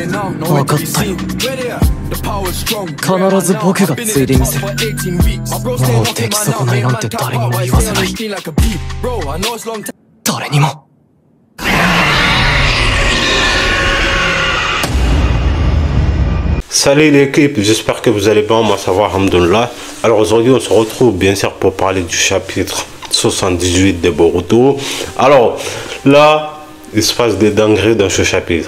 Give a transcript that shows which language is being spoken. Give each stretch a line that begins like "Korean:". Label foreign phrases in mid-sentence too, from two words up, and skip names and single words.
Japanese: 分かったよ。必ず僕がついでみせる。もう出来損ないなんて誰にも言わせない。誰にも。
French: Salut l'équipe, j'espère que vous allez bien, moi ça va, alhamdoulilah. Alors aujourd'hui on se retrouve bien sûr pour parler du chapitre 78 de Boruto. Alors là, il se passe des dingueries dans ce chapitre.